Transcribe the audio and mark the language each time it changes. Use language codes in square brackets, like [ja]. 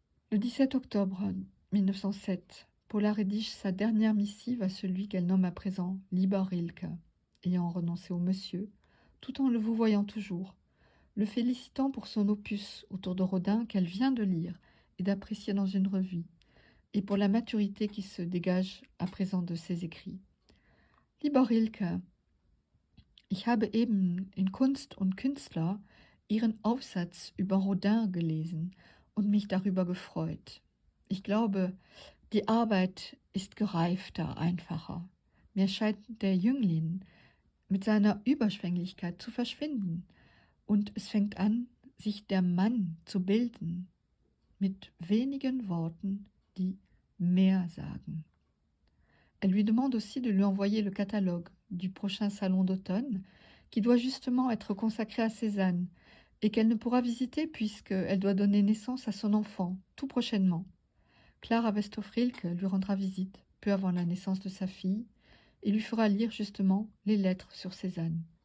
[fr] Le 17 octobre 1907, Paula rédige sa dernière missive à celui qu'elle nomme à présent [de] Lieber Rilke, [fr] ayant renoncé au monsieur, tout en le vouvoyant toujours, le félicitant pour son opus autour de Rodin qu'elle vient de lire et d'apprécier dans une revue, et pour la maturité qui se dégage à présent de ses écrits. [de] Lieber Rilke, ich habe eben in Kunst und Künstler Ihren Aufsatz über Rodin gelesen und mich darüber gefreut. Ich glaube, die Arbeit ist gereifter, einfacher, mir scheint der Jüngling mit seiner Überschwänglichkeit zu verschwinden, und es fängt an, sich der Mann zu bilden, mit wenigen Worten, die mehr sagen. [fr] Elle lui demande aussi de lui envoyer le catalogue du prochain salon d'automne, qui doit justement être consacré à Cézanne, et qu'elle ne pourra visiter puisqu'elle doit donner naissance à son enfant, tout prochainement. Clara Westhoff-Rilke lui rendra visite, peu avant la naissance de sa fille, et lui fera lire justement les lettres sur Cézanne.